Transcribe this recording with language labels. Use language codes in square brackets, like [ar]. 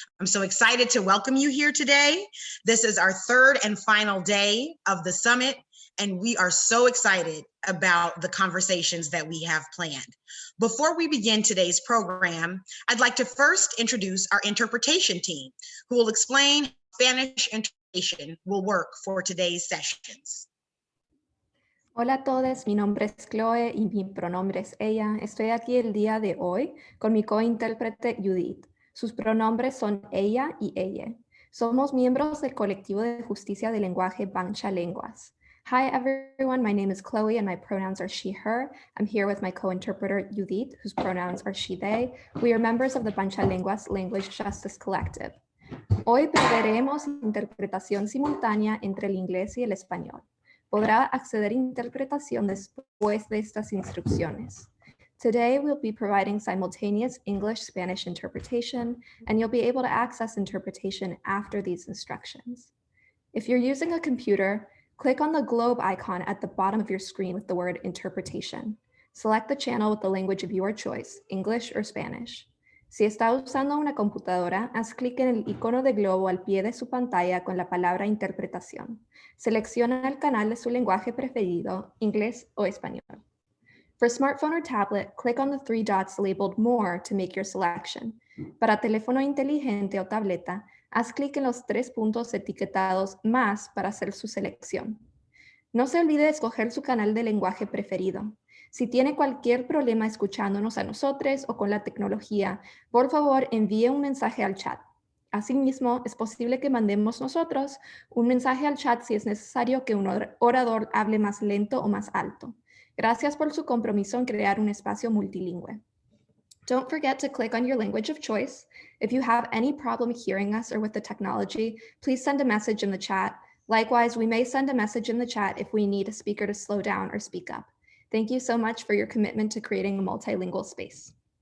[en] I'm so excited to welcome you here today. This is our third and final day of the summit, and we are so excited about the conversations that we have planned. Before we begin today's program, I'd like to first introduce our interpretation team, who will explain how Spanish interpretation will work for today's sessions. [es] Hola a todos, mi nombre es Chloe y mi pronombre es ella. Estoy aquí el día de hoy con mi cointérprete Judith. Sus pronombres son ella y ella. Somos miembros del colectivo de justicia de lenguaje Bancha Lenguas. [en] Hi everyone, my name is Chloe and my pronouns are she, her. I'm here with my co-interpreter Judith, whose pronouns are she, they. We are members of the Bancha Lenguas Language Justice Collective. [es] Hoy proveeremos interpretación simultánea entre el inglés y el español. Podrá acceder a interpretación después de estas instrucciones. [en] Today, we'll be providing simultaneous English-Spanish interpretation, and you'll be able to access interpretation after these instructions. If you're using a computer, click on the globe icon at the bottom of your screen with the word interpretation. Select the channel with the language of your choice, English or Spanish. [es] Si está usando una computadora, haz clic en el icono de globo al pie de su pantalla con la palabra interpretación. Selecciona el canal de su lenguaje preferido, inglés o español. [en] For smartphone or tablet, click on the three dots labeled More to make your selection. [es] Para teléfono inteligente o tableta, haz clic en los tres puntos etiquetados Más para hacer su selección. No se olvide de escoger su canal de lenguaje preferido. Si tiene cualquier problema escuchándonos a nosotros o con la tecnología, por favor envíe un mensaje al chat. Asimismo, es posible que mandemos nosotros un mensaje al chat si es necesario que un orador hable más lento o más alto. Gracias por su compromiso en crear un espacio multilingüe. [en] Don't forget to click on your language of choice. If you have any problem hearing us or with the technology, please send a message in the chat. Likewise, we may send a message in the chat if we need a speaker to slow down or speak up. Thank you so much for your commitment to creating a multilingual space.